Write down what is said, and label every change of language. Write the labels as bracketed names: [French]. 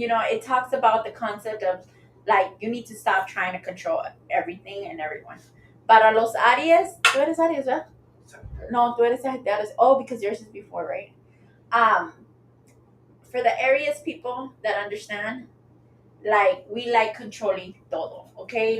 [English] It talks about the concept of like you need to stop trying to control everything and everyone. [Spanish] Para los Aries, tú eres Aries, ¿verdad? No, tú eres Sagitarios. [English] Oh, because yours is before, right? Um, for the Aries people that understand, like we like controlling todo, okay?